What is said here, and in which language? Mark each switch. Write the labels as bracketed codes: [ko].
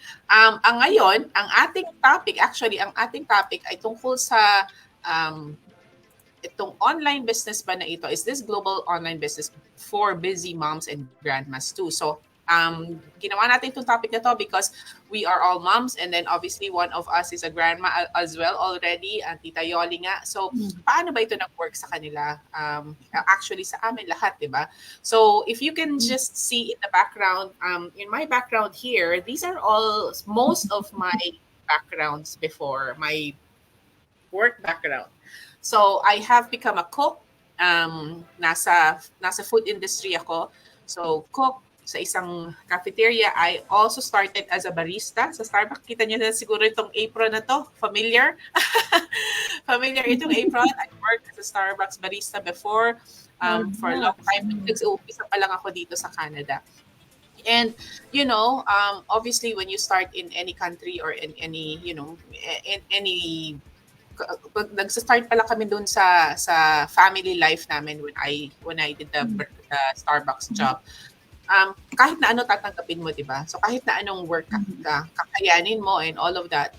[tl] Ang ngayon, ang ating topic ay tungkol sa itong online business ba na ito. [en] Is this global online business for busy moms and grandmas too? So, ginawa natin itong topic na to because we are all moms and then obviously one of us is a grandma as well already, Tita Yoli nga. [tl] So, paano ba ito nag-work sa kanila? Actually, sa amin lahat, di ba? [en] So, if you can just see in the background, in my background here, these are all, most of my backgrounds before, my work background. So, I have become a cook. [tl] Nasa food industry ako. So, cook sa isang cafeteria. [en] I also started as a barista [tl] sa Starbucks. Kita niyo na siguro itong apron na to. Familiar? [en] Familiar itong apron. I worked as a Starbucks barista before for a long time. [tl] Nag-uumpisa pa lang ako dito sa Canada. [en] And, obviously when you start in any country or in any, in any [tl] nagsa-start pala kami doon sa family life namin [en] when I did the Starbucks job. [tl] Kahit na ano tatanggapin mo, 'di ba? So kahit na anong work kakayanin mo [en] and all of that.